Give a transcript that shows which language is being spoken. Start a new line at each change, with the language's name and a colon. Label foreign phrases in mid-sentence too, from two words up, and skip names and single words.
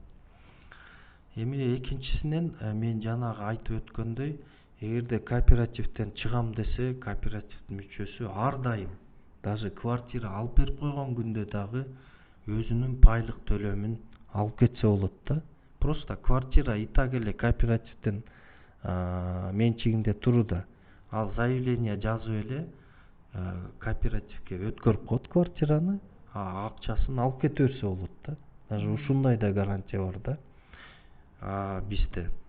Kyrgyz: Эми экинчисинен мен жанагы айтып өткөндөй, эгерде кооперативден чыгам десе, кооперативдин мүчөсү ар дайым, даже квартира алып берип койгон күндө дагы өзүнүн пайлык төлөмүн алып кетсе болот да.
Russian: Просто квартира и так
Kyrgyz: эле кооперативдин менчигинде туруда. Ал заявление жазып эле кооперативге өткөрүп коет квартираны, акчасын алып кете берсе болот да. Даже ушундай да гарантия бар да бизде.